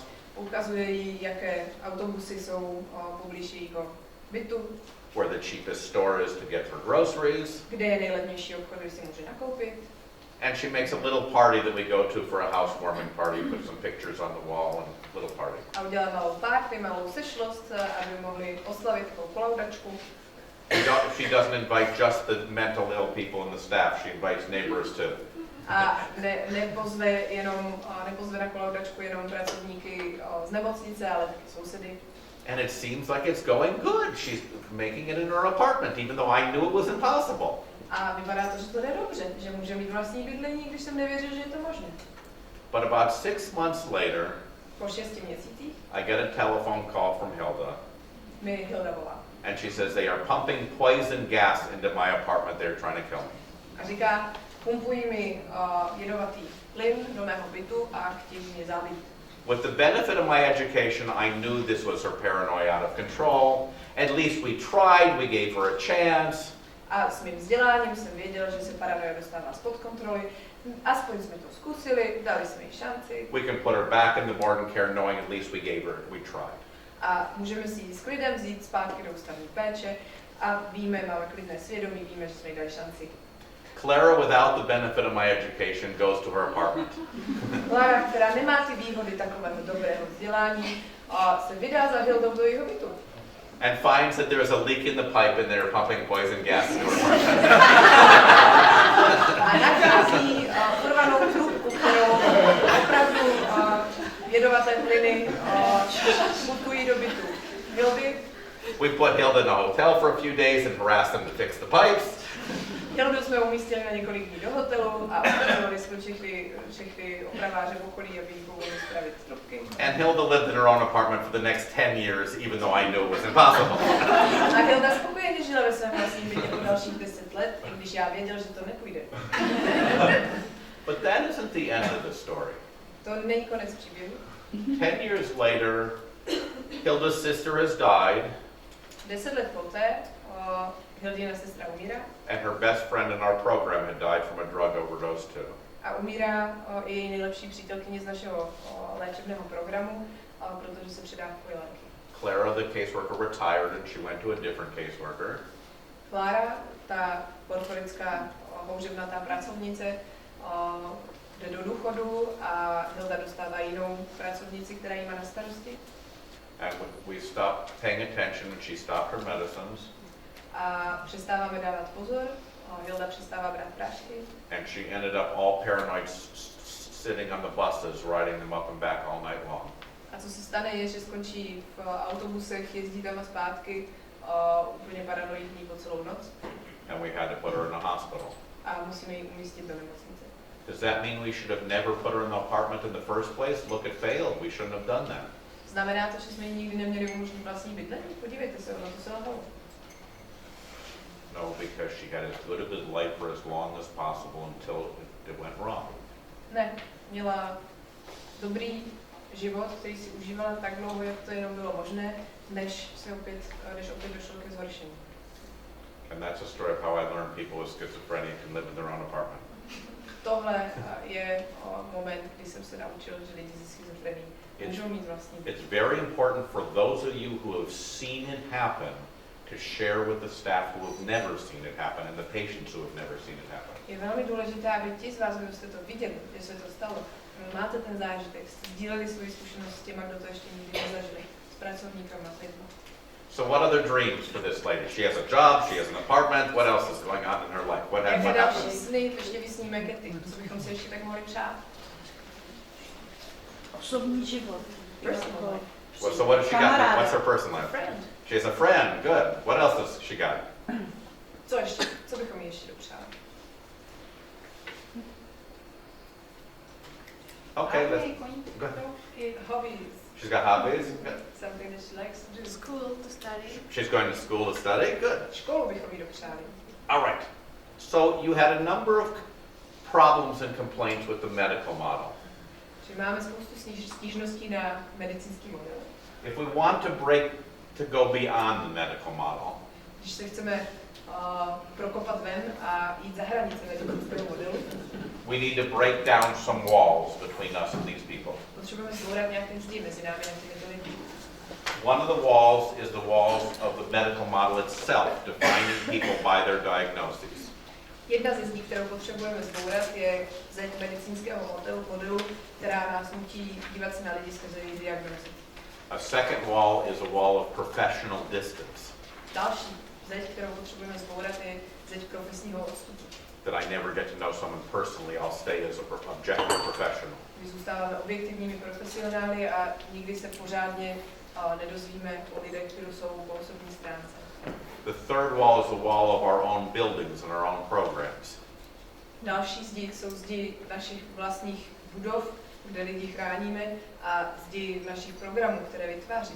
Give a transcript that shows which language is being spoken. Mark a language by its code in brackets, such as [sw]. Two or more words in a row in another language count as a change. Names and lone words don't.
[cs] Ukazuje jí, jaké autobusy jsou poblíž jejího bytu. [en] Where the cheapest store is to get her groceries. [cs] Kde je nejlevnější obchod, kde si může nakoupit. [en] And she makes a little party that we go to for a housewarming party, put some pictures on the wall and little party. [cs] A udělá malou party, malou sešlost, aby mohli oslavit takovou kolaudačku. [en] She doesn't invite just the mental ill people in the staff, she invites neighbors too. [cs] A nepozve na kolaudačku jenom pracovníky z nemocnice, ale taky sousedy. [en] And it seems like it's going good. She's making it in her apartment, even though I knew it was impossible. [cs] A vypadá to, že to jde dobře, že může mít vlastní bydlení, když jsem nevěřil, že je to možné. [en] But about 6 months later, [cs] Po 6 měsících [en] I get a telephone call from Hilda. [cs] mi Hilda volá. [en] And she says they are pumping poison gas into my apartment. They're trying to kill me. [cs] A říká, pumpují mi jedovatý plyn do mého bytu a chtějí mě zabít. [en] With the benefit of my education, I knew this was her paranoia out of control. At least we tried, we gave her a chance. [cs] A s mým vzděláním jsem věděla, že se paranoia dostává spod kontroly. Aspoň jsme to zkusili, dali jsme jí šanci. [en] We can put her back in the modern care knowing at least we gave her, we tried. [cs] A můžeme si ji s klidem vzít zpátky do ústavní péče a víme, máme klidné svědomí, víme, že jsme jí dali šanci. [en] Clara, without the benefit of my education, goes to her apartment. [cs] Klára, která nemá ty výhody takového dobrého vzdělání, se vydá za Hildou do jeho bytu. [en] And finds that there is a leak in the pipe and they're pumping poison gas into her apartment. [cs] A nachází urvanou trubku, kterou opravdu jedovaté plyny pumpují do bytu Hildy. [en] We put Hilda in a hotel for a few days and harassed them to fix the pipes. [cs] Hildu jsme umístili na několik dní do hotelu a ukazovali jsme všechny opraváře v okolí, aby jí pomohli spravit trubky. [en] And Hilda lived in her own apartment for the next 10 years, even though I knew it was impossible. [cs] A Hilda spokojeně žila ve svém vlastním bytě po dalších 10 let, i když já věděl, že to nepůjde. [en] But that isn't the end of the story. [cs] To není konec příběhu. [en] 10 years later, Hilda's sister has died, [cs] 10 let poté Hildina sestra umírá [en] and her best friend in our program had died from a drug overdose too. [cs] a umírá i její nejlepší přítelkyně z našeho léčebného programu, protože se předávkuje léky. [en] Clara, the caseworker, retired and she went to a different caseworker. [cs] Klára, ta porforická houževnatá pracovnice, jde do důchodu a Hilda dostává jinou pracovnici, která jí má na starosti. [en] And we stopped paying attention and she stopped her medicines. [cs] A přestáváme dávat pozor, Hilda přestává brát prášky. [en] And she ended up all paranoid, sitting on the buses, riding them up and back all night long. [cs] A co se stane je, že skončí v autobusech, jezdí tam a zpátky, úplně paranoidní po celou noc. [en] And we had to put her in a hospital. [cs] A musíme ji umístit do nemocnice. [en] Does that mean we should have never put her in the apartment in the first place? Look, it failed. We shouldn't have done that. [cs] Znamená to, že jsme ji nikdy neměli umožnit vlastní bydlení? Podívejte se, ono to se lhalo. [en] No, because she had as good of a life for as long as possible until it went wrong. [cs] Ne, měla dobrý život, který si užívala tak dlouho, jak to jenom bylo možné, než opět došlo ke zhoršení. [en] And that's a story of how I learned people with schizophrenia can live in their own apartment. [cs] Tohle je moment, kdy jsem se naučil, že lidi se schizofrenií můžou mít vlastní byt. [en] It's very important for those of you who have seen it happen to share with the staff who have never seen it happen and the patients who have never seen it happen. [cs] Je velmi důležité, aby ti z vás, kdo jste to viděli, že se to stalo, máte ten zážitek, sdíleli svoji zkušenost s těma, kdo to ještě nikdy nezažili, s pracovníkama, s lidmi. [en] So what other dreams for this lady? She has a job, she has an apartment, what else is going on in her life? What [cs] Jaké [en] happened? [cs] další sny ještě vysníme Kety, co bychom si ještě tak mohli přát? Osobní život. [en] Personal life. Well, so what has she got? What's her personal life? Friend. She has a friend, good. What else has she got? [cs] Co ještě? Co bychom jí ještě dopřáli? [en] Okay, let's go ahead. Hobbies. She's got hobbies. Good. Something that she likes to do. School to study. She's going to school to study. Good. [cs] Školu bychom jí dopřáli. [en] All right. So you had a number of problems and complaints with the medical model. [cs] Že máme spoustu stížností na medicínský model. [en] If we want to go beyond the medical model, [cs] Když se chceme prokopat ven a jít za hranice medicinského modelu. [en] We need to break down some walls between us and these people. [cs] Potřebujeme zbourat nějaké zdi mezi námi a těmito lidmi. [en] One of the walls is the walls of the medical model itself, defining people by their diagnoses. [cs] Jedna ze zdí, kterou potřebujeme zbourat, je zeď medicínského modelu, která nás nutí dívat se na lidi skrze jejich diagnózy. [en] A second wall is a wall of professional distance. [cs] Další zeď, kterou potřebujeme zbourat, je zeď profesního odstupu. [en] That I never get to know someone personally, I'll stay as an objective professional. [cs] My zůstáváme objektivními profesionály a nikdy se pořádně nedozvíme o lidech, kteří jsou po osobní stránce. [en] The third wall is the wall of our own buildings and our own programs. [cs] Další zdi jsou zdi našich vlastních budov, kde lidi chráníme, a zdi našich programů, které vytváříme.